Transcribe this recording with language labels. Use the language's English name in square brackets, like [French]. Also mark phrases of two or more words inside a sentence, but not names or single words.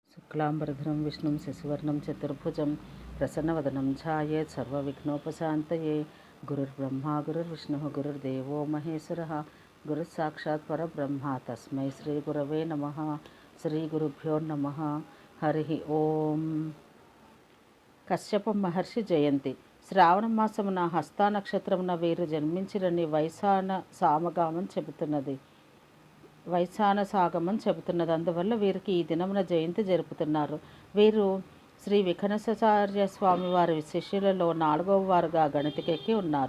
[Sanskrit] शुक्लांबरधरं विष्णुं शशिवर्णं चतुर्भुजं प्रसन्नवदनं ध्यायेत् सर्वविघ्नोपशान्तये। गुरुर्ब्रह्मा गुरुर्विष्णुः गुरुर्देवो महेश्वरः गुरुस्साक्षात् परब्रह्म तस्मै श्रीगुरवे नमः। श्रीगुरुभ्यो नमः। हरि ओम। [Telugu] కశ్యప మహర్షి జయంతి. శ్రావణ మాసమున హస్తా నక్షత్రమున వీరు జన్మించిరని వైశాన సాగమం చెబుతున్నది. అందువల్ల వీరికి ఈ దినమున జయంతి జరుపుతున్నారు. వీరు శ్రీ విఘ్నేశాచార్య స్వామి వారి శిష్యులలో 4వ వారుగా గణతికెక్కి ఉన్నారు.